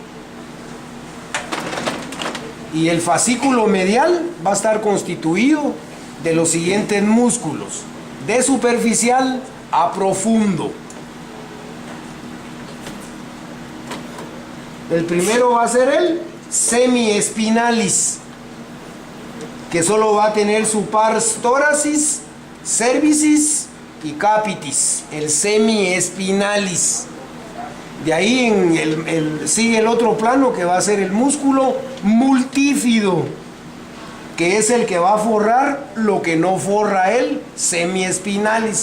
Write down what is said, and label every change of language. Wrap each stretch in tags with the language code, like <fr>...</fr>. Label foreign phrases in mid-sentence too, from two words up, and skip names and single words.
<es>Y el fascículo medial va a estar constituido de los siguientes músculos: de superficial a profundo. El primero va a ser el semiespinalis, que solo va a tener su</es> <la>pars thoracis, cervicis</la> <es>y capitis, el semiespinalis. De ahí sigue el otro plano, que va a ser el músculo multífido, que es el que va a forrar lo que no forra el semiespinalis.</es>